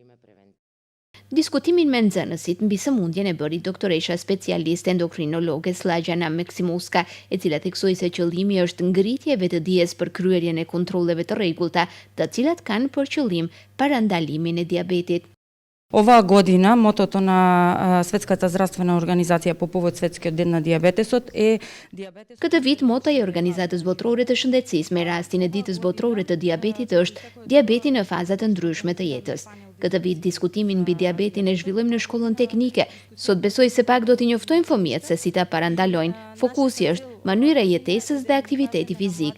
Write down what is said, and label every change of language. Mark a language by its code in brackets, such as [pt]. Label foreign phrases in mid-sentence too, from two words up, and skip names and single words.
[sq] Diskutimin me nxënësit mbi sëmundjen e bëri doktoresha specialiste endokrinologe Slavjana Maksimovska, e cila theksoi se qëllimi është ngritje e vetëdijes për kryerjen e kontrolleve të rregullta, të cilat kanë për qëllim parandalimin e diabetit. [mk] Ова година мотото на Светската здравствена организација по повод Светскиот ден на диабетесот е диабетес. [sq] Këtë vit mota e Organizatës Botërore të Shëndetësisë me rastin e ditës botërore të diabetit është diabeti në faza të ndryshme të jetës. Këtë vit diskutimin mbi diabetin e zhvillojmë në shkollën teknike. Sot besoj se pak do t'i njoftojmë fëmijët se si ta parandalojnë. Fokusi është mënyra e jetesës dhe aktiviteti fizik.